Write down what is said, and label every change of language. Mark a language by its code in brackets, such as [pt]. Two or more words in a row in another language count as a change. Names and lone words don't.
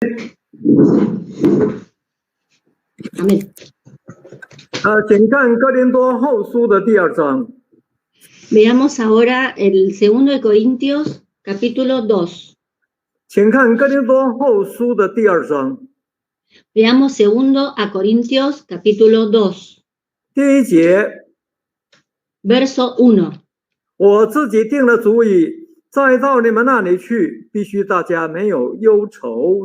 [es] Amén. [zh] 请看哥林多后书的第2章。 [es] Veamos ahora el 2 de Corintios, capítulo 2. [zh] 请看哥林多后书的第2章。 [es] Veamos 2 a Corintios, capítulo 2. [zh] 第1节 [es] Verso 1. [zh] 我自己定了主意，再到你们那里去，必须大家没有忧愁。